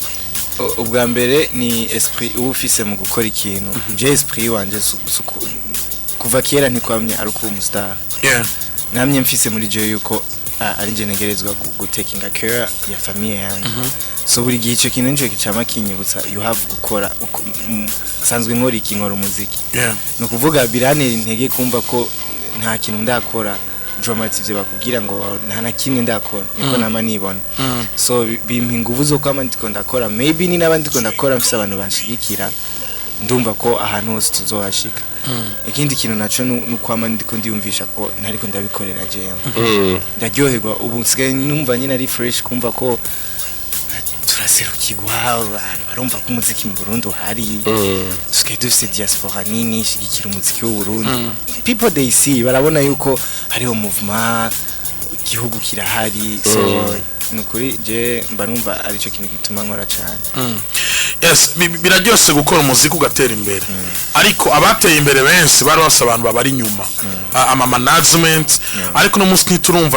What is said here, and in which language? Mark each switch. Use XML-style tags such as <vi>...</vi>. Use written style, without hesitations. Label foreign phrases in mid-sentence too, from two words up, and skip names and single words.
<rn>ubwa mbere ni esprit ufise mu gukora ikintu je esprit wanje kuva kera ntikwamye ari ku umustar namye mfise muri je yuko ari nje ntegerezwa gutekinga care ya famille yanjye so buri gihe icyo kintu nico kicama kinyibutsa</rn> <en>you have</en> <rn>gukora sanzwe nkora umuziki no kuvuga birane intege kumva ko nta kintu ndakora dramatic bakubwira ngo nta na kimwe ndakora niko nama nibona so bimpa ingufu zo kwama ndiko ndakora maybe ni nabandi ndiko ndakora mfise abantu banshigikira ndumva ko ahantu hose tuzohashika ikindi kintu naco nukwama ndiko ndiyumvisha ko ntariko ndabikorera jewe ndaryoherwa ubu nsigaye numva nyine ari fresh kumva ko turaserukirwa barumva ko umuziki mu Burundi hari tusigaye dufise diaspora nini ishigikira umuziki w'u Burundi</rn> <en>people they see</en> <rn>barabona yuko hariho movement igihugu kirahari so nukuri je mba numva ari cyo kintu gituma nkora cyane yes biraryose gukora umuziki ugatera imbere ariko abateye imbere benshi bari basa abantu babari nyuma ama management ariko no munsi ntiturumva</rn>